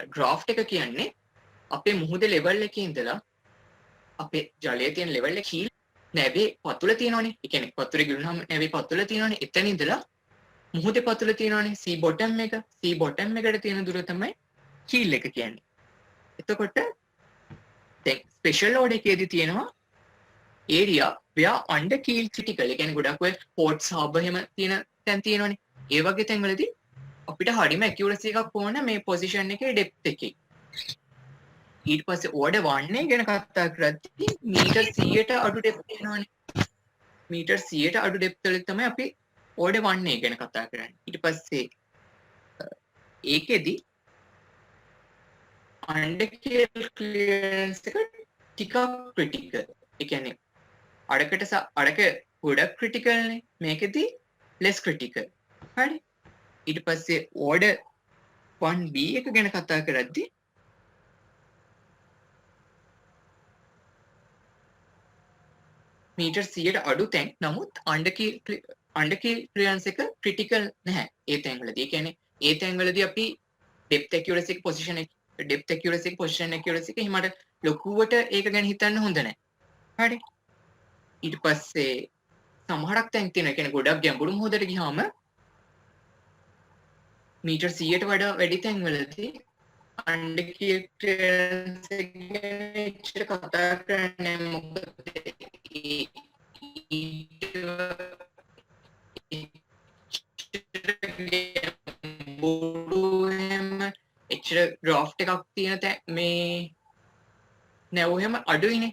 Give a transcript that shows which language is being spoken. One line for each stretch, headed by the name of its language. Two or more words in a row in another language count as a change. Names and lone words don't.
Sinhala: ඩ්‍රාෆ්ට් එක කියන්නේ අපේ මුහුදේ ලෙවල් එකේ ඉඳලා අපේ ජලයේ තියෙන ලෙවල් එක කීල් නැවේ පතුල තියෙනවනේ. ඒ කියන්නේ වතුරේ ගිලුනහම නැවේ පතුල තියෙනවනේ. එතන ඉඳලා මුහුදේ පතුල තියෙනවනේ.
English: sea bottom
Sinhala: එක.
English: sea bottom
Sinhala: එකට තියෙන දුර තමයි කීල් එක කියන්නේ. එතකොට දැන්
English: special order
Sinhala: එකේදී තියෙනවා
English: area where under keel critical.
Sinhala: ඒ කියන්නේ ගොඩක් ඔය
English: ports harbor
Sinhala: එහෙම තියෙන තැන් තියෙනවනේ. ඒ වගේ තැන්වලදී අපිට හරියම accuracy එකක් ඕන මේ position එකේ depth එකේ. ඊට පස්සේ order 1 ගැන කතා කරද්දී මීටර් 100ට අඩු depth තියෙනවනේ. මීටර් 100ට අඩු depth වල තමයි අපි order 1 ගැන කතා කරන්නේ. ඊට පස්සේ ඒකෙදි
English: under keel clearance
Sinhala: එක ටිකක් critical. ඒ කියන්නේ අඩක ගොඩක් critical නේ. මේකෙදි
English: less critical.
Sinhala: හරි. ඊට පස්සේ order 1B එක ගැන කතා කරද්දී මීටර් 100ට අඩු තැන් නමුත්
English: under keel clearance
Sinhala: එක critical නැහැ ඒ තැන්වලදී. ඒ කියන්නේ ඒ තැන්වලදී අපි
English: depth accuracy
Sinhala: එක
English: position accuracy
Sinhala: එක හිමට ලොකුවට ඒක ගැන හිතන්න හොඳ නැහැ. හරි. ඊට පස්සේ සමහරක් තැන් තියෙනවා. ඒ කියන්නේ ගොඩක් ගැඹුරු මොහොතට ගියාම මීටර් 100ට වඩා වැඩි තැන්වලදී
English: under keel clearance
Sinhala: එක ගැන එච්චර කතා කරන්නේ නැහැ. මොකද එච්චර ඩ්‍රාෆ්ට් එකක් තියෙන මේ නැව් එහෙම අඩුයිනේ.